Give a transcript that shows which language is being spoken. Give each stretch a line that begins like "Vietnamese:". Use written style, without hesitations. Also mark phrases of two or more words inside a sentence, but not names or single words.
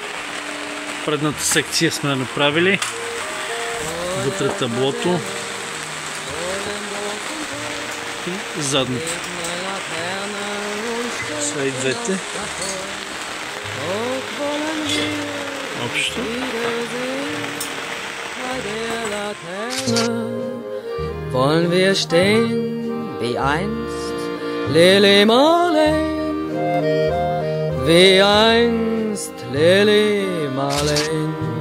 Bulgarian: Предната секция сме направили. Вътре таблото и задната. Са и двете. Общо.
German: Wollen wir stehen wie einst Lili Marleen? Wie einst Lili Marleen.